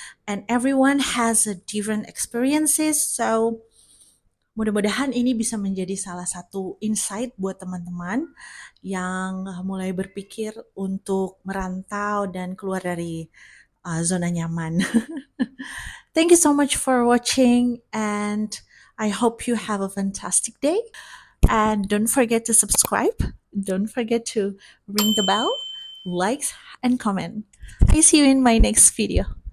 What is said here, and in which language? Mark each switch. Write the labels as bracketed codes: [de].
[en] And everyone has a different experiences, so [id] Mudah-mudahan ini bisa menjadi salah satu insight buat teman-teman yang mulai berpikir untuk merantau dan keluar dari zona nyaman. [en] Thank you so much for watching, and I hope you have a fantastic day. And don't forget to subscribe. Don't forget to ring the bell, likes, and comment. I see you in my next video.